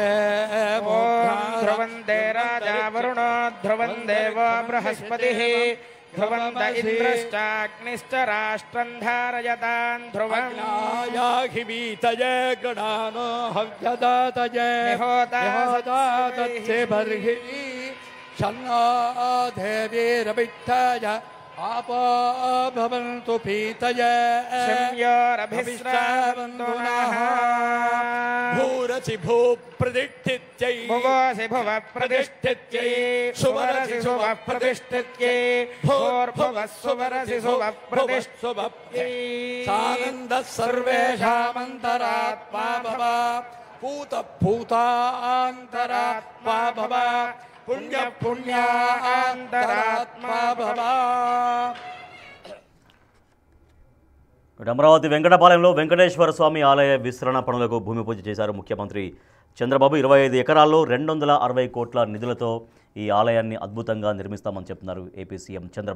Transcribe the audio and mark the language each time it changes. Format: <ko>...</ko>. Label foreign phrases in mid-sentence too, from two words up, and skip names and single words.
<sa>ధ్రువంతే రాజా వరుణో ధ్రువం దేవో బృహస్పతిః ధ్రువంత ఇంద్రశ్చాగ్నిశ్చ రాష్ట్రం ధారయతాం ధ్రువం యాహి వీతయే గణానో హవ్యదాతయే నిహోతాతస్య బర్హి షన్నో దేవీరవిట్టయ आपो भवन्तु पीतये संयोरभिश्रावन्तु नः भूरसि भूप्रतिष्ठित्यै भुवोसि भुवः प्रतिष्ठित्यै सुवरसि सुवः प्रतिष्ठित्यै भूर्भुवः सुवरसि सुवः प्रतिष्ठित्यै सानन्दः सर्वेषामन्तरात्मा भव भूतभूतान्तरात्मा भव पुण्य पुण्यान्तरात्मा भव.</sa> <te>అమరావతి వెంకటపాలెంలో వెంకటేశ్వర స్వామి ఆలయ విస్తరణ పనులకు భూమి పూజ చేశారు ముఖ్యమంత్రి చంద్రబాబు. 25 ఎకరాల్లో 260 కోట్ల నిధులతో ఈ ఆలయాన్ని అద్భుతంగా నిర్మిస్తామని చెప్తున్నారు ఏపీ సీఎం చంద్రబాబు.</te>